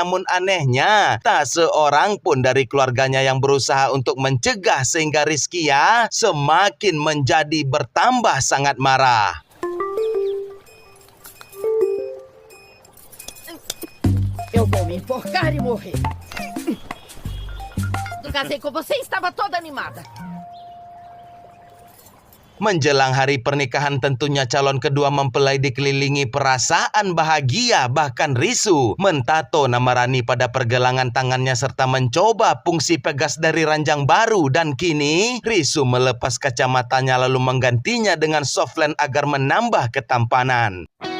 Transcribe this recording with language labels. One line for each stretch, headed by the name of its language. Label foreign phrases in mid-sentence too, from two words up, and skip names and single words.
Indonesian: Namun anehnya tak seorang pun dari keluarganya yang berusaha untuk mencegah sehingga Rizkia semakin menjadi bertambah sangat marah.
Portuguese: Eu vou me enforcar e morrer. Casei com você e estava toda animada.
Indonesian: Menjelang hari pernikahan tentunya calon kedua mempelai dikelilingi perasaan bahagia. Bahkan Risu mentato nama Rani pada pergelangan tangannya serta mencoba fungsi pegas dari ranjang baru. Dan kini Risu melepas kacamatanya lalu menggantinya dengan softland agar menambah ketampanan.